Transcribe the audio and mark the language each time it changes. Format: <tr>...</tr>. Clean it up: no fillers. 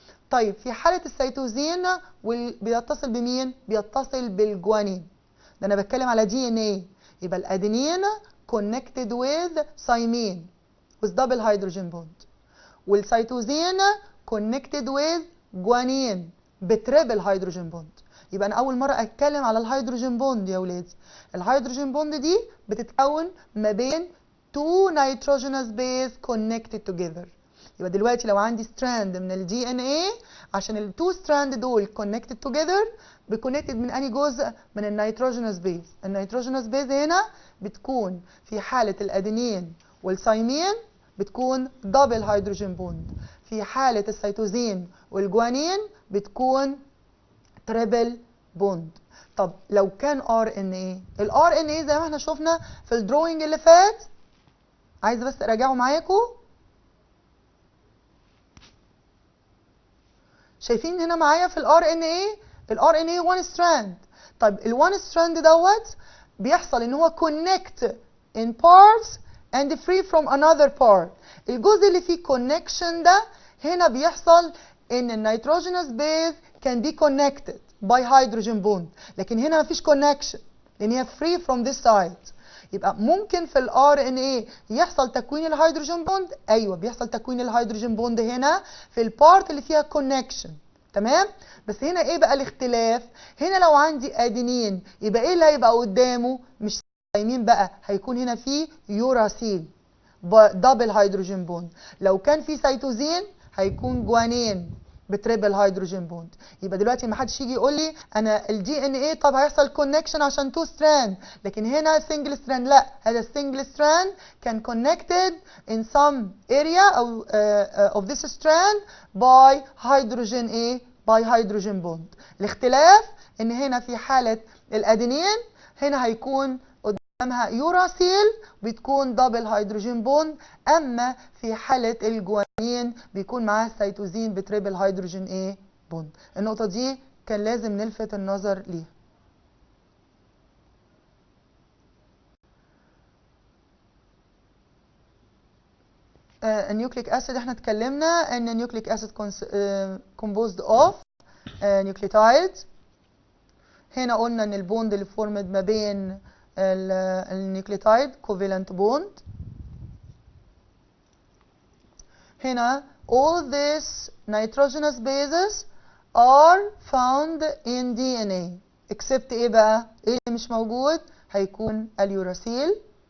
<ar>طيب في حالة السيتوزين بيتصل بمين؟ بيتصل بالجوانين. ده أنا بتكلم على DNA. يبقى الأدينين</ar> <en>connected with thymine with double hydrogen bond،</en> <ar>والسيتوزين</ar> <en>connected with</en> <ar>جوانين بتريبل هيدروجين بوند. يبقى انا اول مره اتكلم على الهيدروجين بوند يا ولادي. الهيدروجين بوند دي بتتكون ما بين</ar> <en>two nitrogenous base connected together.</en> <ar>يبقى دلوقتي لو عندي ستراند من ال DNA، عشان ال</ar> <en>two strand</en> <ar>دول</ar> <en>connected together</en> <ar>بكونكتد من انهي جزء؟ من النيتروجينوس بيز. النيتروجينوس بيز هنا بتكون في حاله الادينين والثايمين بتكون دبل هيدروجين بوند، في حاله السيتوزين والجوانين بتكون تريبل بوند. طب لو كان RNA، ال RNA زي ما احنا شفنا في الدروينج اللي فات، عايزه بس اراجعه معاكم. شايفين هنا معايا في ال RNA، ال RNA</ar> <en>one strand.</en> <ar>طب ال</ar> <en>one strand</en> <ar>دوت بيحصل ان هو</ar> <en>connect in parts and free from another part.</en> <ar>الجزء اللي فيه connection ده هنا بيحصل ان النيتروجينوس بيز</ar> <en>can be connected by hydrogen bond،</en> <ar>لكن هنا مفيش connection لان هي</ar> <en>free from this side.</en> <ar>يبقى ممكن في ال RNA يحصل تكوين الهيدروجين بوند. ايوه بيحصل تكوين الهيدروجين بوند هنا في البارت اللي فيها connection. تمام؟ بس هنا ايه بقى الاختلاف؟ هنا لو عندي ادينين يبقى ايه اللي هيبقى قدامه؟ مش ثايمين بقى، هيكون هنا في يوراسيل دبل هيدروجين بوند. لو كان في سيتوزين هيكون جوانين بتريبل هيدروجين بوند. يبقى دلوقتي ما حدش يجي يقول لي انا الدي ان ايه طب هيحصل كونكشن عشان تو ستراند، لكن هنا سنجل ستراند. لا، هذا السنجل ستراند كان</ar> <en>connected in some area</en> <ar>او</ar> <en>of this strand by hydrogen</en> <ar>ايه؟</ar> <en>by hydrogen bond.</en> <ar>الاختلاف ان هنا في حالة الادينين هنا هيكون قدامها يوراسيل بتكون دبل هيدروجين بوند، اما في حالة الجوانين بيكون معاها السيتوزين بتريبل هيدروجين ايه؟ بوند. النقطة دي كان لازم نلفت النظر ليها. النيوكليك اسيد احنا اتكلمنا ان النيوكليك اسيد</ar> <en>composed of nucleotides.</en> <ar>هنا قلنا ان البوند اللي فورمد ما بين النيوكليوتايد covalent bond. هنا</ar> <en>all these nitrogenous bases are found in DNA except</en> <ar>ايه بقى؟ ايه اللي مش موجود؟ هيكون اليوراسيل.</ar>